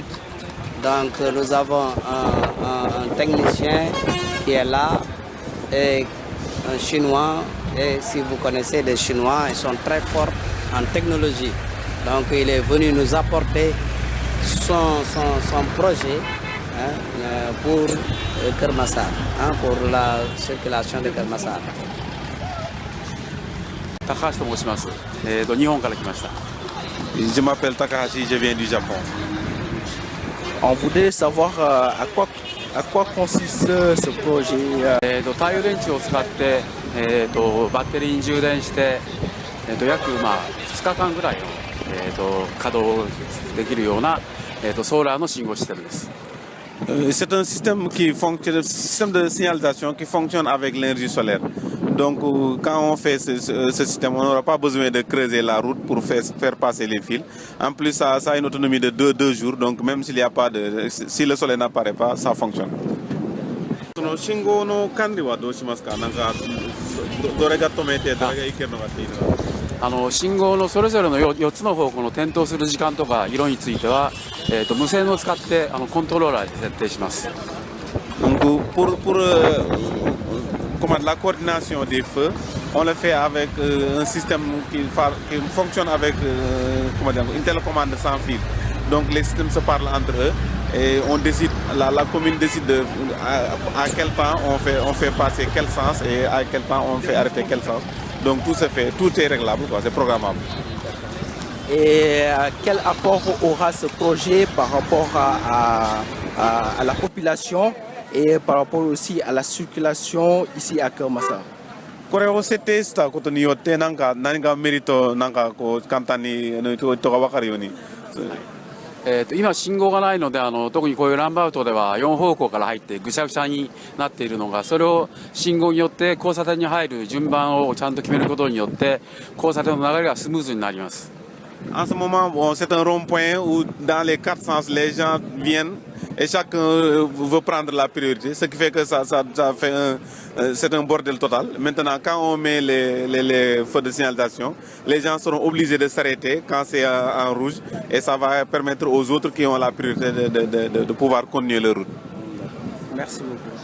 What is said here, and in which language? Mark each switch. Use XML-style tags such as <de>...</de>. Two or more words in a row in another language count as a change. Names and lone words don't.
<fr>Donc nous avons un technicien qui est là et un Chinois. Et si vous connaissez les Chinois, ils sont très forts en technologie. Donc il est venu nous apporter son projet pour Kër Massar, pour la circulation de Kër Massar.</fr> <ja>高橋と申します。日本から来ました。</ja> <fr>Je m'appelle Takahashi, je viens du Japon. On voudrait savoir à quoi consiste ce projet.</fr> <ja>太陽電池を使って、バッテリーに充電して、約2日間ぐらいの、稼働できるような、ソーラーの信号システムです。</ja> <fr>C'est un système système de signalisation qui fonctionne avec l'énergie solaire. Donc, quand on fait ce système, on n'aura pas besoin de creuser la route pour faire passer les fils. En plus, ça a une autonomie de 2 jours. Donc, même si le soleil n'apparaît pas, ça fonctionne.</fr> <ja>その信号の管理はどうしますか？なんかどれが止めてどれが行けるのかっていうのは。信号のそれぞれの4つの方向の点灯する時間とか色については、無線を使ってコントローラーで設定します。</ja> <fr>Donc, pour la coordination des feux, on le fait avec un système qui fonctionne avec une télécommande sans fil. Donc les systèmes se parlent entre eux et on décide, la commune décide à quel temps on fait passer quel sens et à quel temps on fait arrêter quel sens. Donc tout est réglable, c'est programmable. Et quel apport aura ce projet par rapport à la population et par rapport aussi à la circulation ici à Kër Massar?</fr> <ja>これを設定したことによって何かメリット簡単に人が分かるように。今信号がないので特にこういうランバウトでは4方向から入ってぐちゃぐちゃになっているのが、それを信号によって交差点に入る順番をちゃんと決めることによって交差点の流れがスムーズになります。</ja> <fr>En ce moment, c'est un rond-point où dans les 4 sens, les gens viennent et chacun veut prendre la priorité, ce qui fait que c'est un bordel total. Maintenant, quand on met les feux de signalisation, les gens seront obligés de s'arrêter quand c'est en rouge et ça va permettre aux autres qui ont la priorité de pouvoir continuer leur route.</fr>